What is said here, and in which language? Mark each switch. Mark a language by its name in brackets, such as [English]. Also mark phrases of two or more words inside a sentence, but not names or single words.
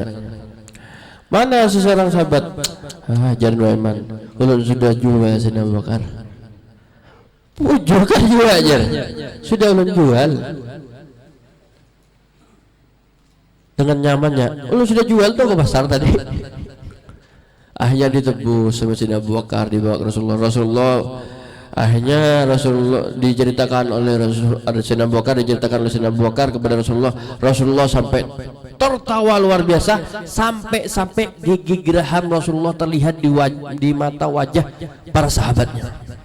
[Banjar] Mana seseorang sahabat? Jangan Nuaiman, ulun sudah jual Sayyidina Abu Bakar. Pujuk kan jual aja. Sudah ulun jual. Dengan nyamannya, ulun sudah jual tuh ke pasar tadi. [Indonesian] Akhirnya ditebus sama Sayyidina Abu Bakar, dibawa ke Rasulullah. Akhirnya Rasulullah diceritakan oleh Sayyidina Abu Bakar, diceritakan oleh Sayyidina Abu Bakar kepada Rasulullah sampai tertawa luar biasa, sampai gigi geraham Rasulullah terlihat di mata wajah para sahabatnya.